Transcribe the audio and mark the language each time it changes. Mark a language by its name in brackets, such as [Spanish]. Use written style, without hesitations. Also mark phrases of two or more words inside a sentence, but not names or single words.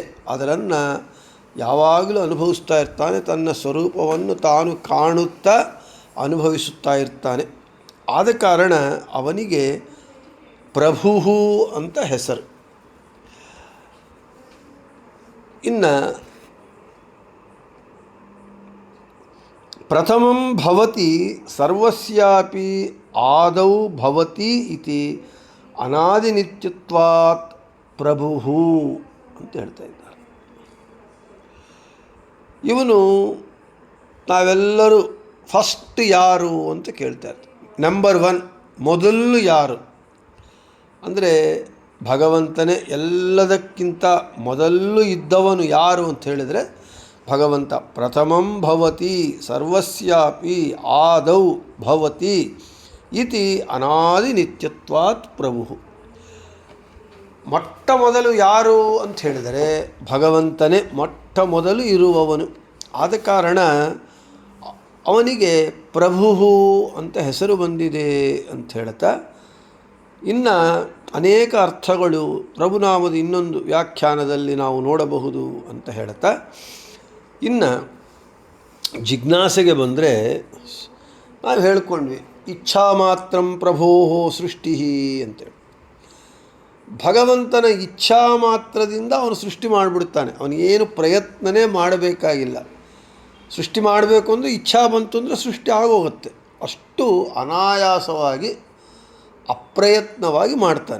[Kannada] ಅದನ್ನು ಯಾವಾಗಲೂ ಅನುಭವಿಸ್ತಾ ಇರ್ತಾನೆ. ತನ್ನ ಸ್ವರೂಪವನ್ನು ತಾನು ಕಾಣುತ್ತಾ ಅನುಭವಿಸುತ್ತಾ ಇರ್ತಾನೆ. ಆದ ಕಾರಣ ಅವನಿಗೆ ಪ್ರಭು ಅಂತ ಹೆಸರು. ಇನ್ನು [Sanskrit] ಪ್ರಥಮಂ ಭವತಿ ಸರ್ವಸ್ಯಾಪಿ ಆದೌ ಭವತಿ ಇತಿ ಅನಾದಿನಿತ್ಯತ್ವಾತ್ [Kannada] ಪ್ರಭು ಅಂತ ಹೇಳ್ತಾ ಇದ್ದಾರೆ. ಇವನು ನಾವೆಲ್ಲರೂ ಫಸ್ಟ್ ಯಾರು ಅಂತ ಕೇಳ್ತಾ ಇರ್ತೀವಿ. ನಂಬರ್ 1 ಮೊದಲು ಯಾರು ಅಂದರೆ ಭಗವಂತನೇ ಎಲ್ಲದಕ್ಕಿಂತ ಮೊದಲು ಇದ್ದವನು ಯಾರು ಅಂತ ಹೇಳಿದರೆ ಭಗವಂತ. [Sanskrit] ಪ್ರಥಮಂ ಭವತಿ ಸರ್ವಸ್ಯಾಪಿ ಆದೌ ಭವತಿ ಇತಿ ಅನಾದಿ ನಿತ್ಯತ್ವಾತ್ ಪ್ರಭು. [Kannada] ಮೊಟ್ಟ ಮೊದಲು ಯಾರು ಅಂತ ಹೇಳಿದರೆ ಭಗವಂತನೇ ಮೊಟ್ಟ ಮೊದಲು ಇರುವವನು. ಆದ ಕಾರಣ ಅವನಿಗೆ ಪ್ರಭು ಅಂತ ಹೆಸರು ಬಂದಿದೆ ಅಂತ ಹೇಳ್ತಾ, ಇನ್ನು ಅನೇಕ ಅರ್ಥಗಳು ಪ್ರಭುನಾಮದ ಇನ್ನೊಂದು ವ್ಯಾಖ್ಯಾನದಲ್ಲಿ ನಾವು ನೋಡಬಹುದು ಅಂತ ಹೇಳ್ತಾ, ಇನ್ನು ಜಿಜ್ಞಾಸೆಗೆ ಬಂದರೆ ನಾವು ಹೇಳ್ಕೊಂಡ್ವಿ [Sanskrit] ಇಚ್ಛಾ ಮಾತ್ರಂ ಪ್ರಭೋ ಸೃಷ್ಟಿ [Kannada] ಅಂತೇಳಿ. ಭಗವಂತನ ಇಚ್ಛಾ ಮಾತ್ರದಿಂದ ಅವನು ಸೃಷ್ಟಿ ಮಾಡಿಬಿಡ್ತಾನೆ. ಅವನಿಗೇನು ಪ್ರಯತ್ನನೇ ಮಾಡಬೇಕಾಗಿಲ್ಲ. ಸೃಷ್ಟಿ ಮಾಡಬೇಕು ಅಂದರೆ ಇಚ್ಛಾ ಬಂತು ಅಂದರೆ ಸೃಷ್ಟಿ ಆಗೋಗುತ್ತೆ. ಅಷ್ಟು ಅನಾಯಾಸವಾಗಿ ಅಪ್ರಯತ್ನವಾಗಿ ಮಾಡ್ತಾನೆ.